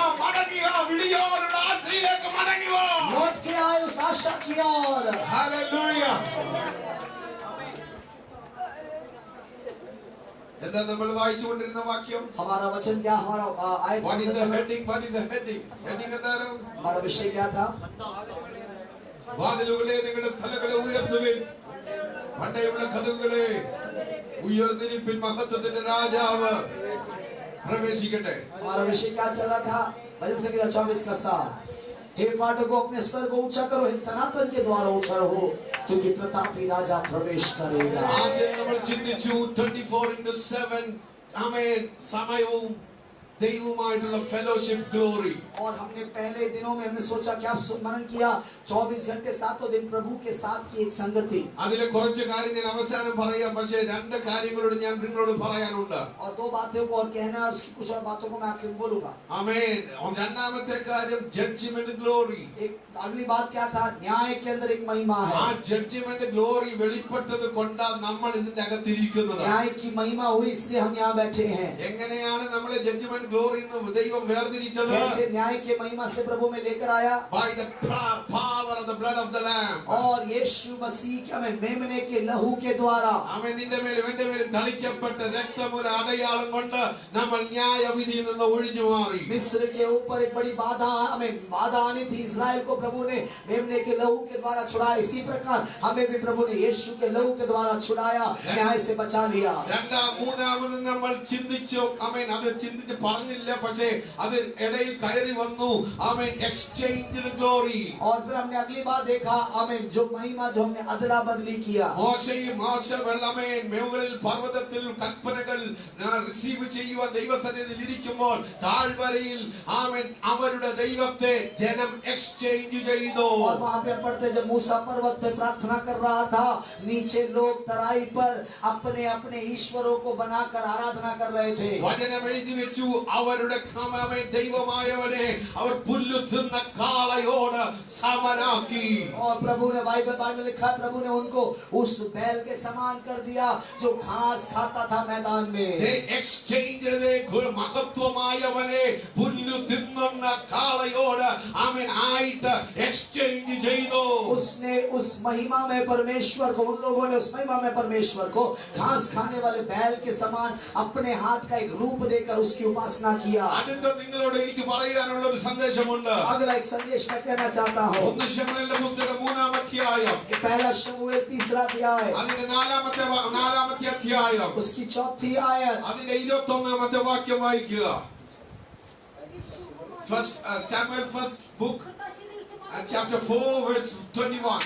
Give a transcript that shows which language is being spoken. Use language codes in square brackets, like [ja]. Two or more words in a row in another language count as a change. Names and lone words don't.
[hi] लौट के आए उस आशा की ओर। हालेलुया। हमारा वचन क्या? हमारा हमारा विषय क्या था? [ml] വാതിലുകളെ നിങ്ങളുടെ തലകളെ ഉയർത്തുവിൻ, പണ്ടയുള്ള കഥകളെ ഉയർന്നിരിപ്പിൻ, മഹത്വത്തിന്റെ രാജാവ് പ്രവേശിക്കട്ടെ. [hi] हमारा विषय क्या चल रहा था? भजन संगीत 24 का 7। हे फाटकों अपने सर को ऊंचा करो, हे सनातन के द्वार ऊंचा हो, क्योंकि प्रतापी राजा प्रवेश करेगा। [ml] ആദ്യം നമ്മൾ ചിന്തിച്ചു 24/7 ആമേൻ സമയവും ദൈവവുമായിട്ടുള്ള [en] fellowship glory. [hi] और हमने पहले दिनों में हमने सोचा कि आप स्मरण किया 24 घंटे सातों दिन प्रभु के साथ की एक संगति। [ml] അതിലെ കുറച്ച് കാര്യം ഞാൻ അവസാനം പറയാം, പക്ഷേ രണ്ട് കാര്യങ്ങളോട് ഞാൻ നിങ്ങളോട് പറയാനുണ്ട്. [hi] और दो बातों को और कहना है, उसकी कुछ और बातों को मैं आखिर में बोलूंगा। [ml] ആമേൻ. രണ്ടാമത്തെ കാര്യം [en] judgment glory. [hi] एक अगली बात क्या था? न्याय के अंदर एक महिमा है। [ml] ആ [en] judgment glory [ml] വെളിപ്പെട്ടത് കൊണ്ടാണ് നമ്മൾ ഇതിന്റെ അകത്തിരിക്കുന്നത്. [hi] न्याय की महिमा हुई इसलिए हम यहाँ बैठे हैं। [ml] എങ്ങനെയാണ് നമ്മളെ [en] judgment glory [ml] എന്ന് ദൈവം വേർതിരിച്ചത്? [hi] कैसे न्याय के महिमा से प्रभु में लेकर आया? [en] By the power of the blood of the lamb. [hi] और यीशु मसीह के हमें मेमने के लहू के द्वारा, [ml] ആമേൻ. നിന്റെ മേലും എന്റെ മേലും തളിക്കപ്പെട്ട രക്തമുല അടയാളം കൊണ്ട് നമ്മൾ ന്യായവിധിയിൽ നിന്ന് ഒഴിഞ്ഞു മാറി. [hi] मिस्र के ऊपर एक बड़ी बाधा, हमें बाधा आनी थी। इस्राएल को प्रभु ने मेमने के लहू के द्वारा छुड़ाया, इसी प्रकार हमें भी प्रभु ने यीशु के लहू के द्वारा छुड़ाया, न्याय से बचा लिया। [ml] മൂന്നാമത് നമ്മൾ ചിന്തിച്ചു, ആമേൻ, അത് ചിന്തിച്ച് പറഞ്ഞില്ല, പക്ഷേ അത് ഇടയിൽ കയറി വന്നു. [en] ആമേൻ. exchange glory. [hi] और फिर हमने अगली बार देखा, आमीन, जो महिमा जो हमने अदला बदली किया। [ml] മോശയും വെള്ളമേൻ മുകളിൽ പർവ്വതത്തിൽ കൽപ്പനകൾ റിസീവ് ചെയ്യുവാൻ ദൈവസന്നിധിയിൽ ഇരിക്കുമ്പോൾ താഴ്വരയിൽ ആമേൻ അവരുടെ ദൈവത്തെ ജനം എക്സ്ചേഞ്ച് ചെയ്തു. [hi] और वहां पे पढ़ते, जब मूसा पर्वत पे प्रार्थना कर रहा था, नीचे लोग तराई पर अपने अपने ईश्वरों को बनाकर आराधना कर रहे थे। [ml] വചനം എഴുതി വെച്ചു, അവരുടെ ദൈവമായവനെ അവർ പുല്ലു തിന്ന കാളയോട് സമനാക്കി. [hi] और प्रभु ने बाइबल में लिखा है, प्रभु ने उनको उस बैल के समान कर दिया जो घास खाता था मैदान में। [ml] മഹത്വമായവനെ പുല്ലു തിന്നുന്ന കാളയോട് ആമേൻ ആയിട്ട് എക്സ്ചേഞ്ച് ചെയ്തു. [hi] उसने उस महिमा में परमेश्वर को, उन लोगों ने उस महिमा में परमेश्वर को घास खाने वाले बैल के समान अपने हाथ का एक रूप देकर उसकी उपासना किया। [ml] അടുത്ത നിങ്ങളോട് എനിക്ക് പറയാനുള്ള ഒരു സന്ദേശമുണ്ട്. [hi] अगला एक संदेश मैं कहना चाहता हूँ। [ml] ഒന്ന് ശമൂവേലിന്റെ പുസ്തകം 3-ാം അധ്യായം, [hi] पहला शमूएल 3रा अध्याय, [ml] അതിന്റെ 4-ാമത്തെ അധ്യായം, [hi] उसकी 4थी आयत, [ml] അതിന്റെ 21-ാമത്തെ വാക്യം വായിക്കുക. [en] Samuel first book chapter 4 verse 21.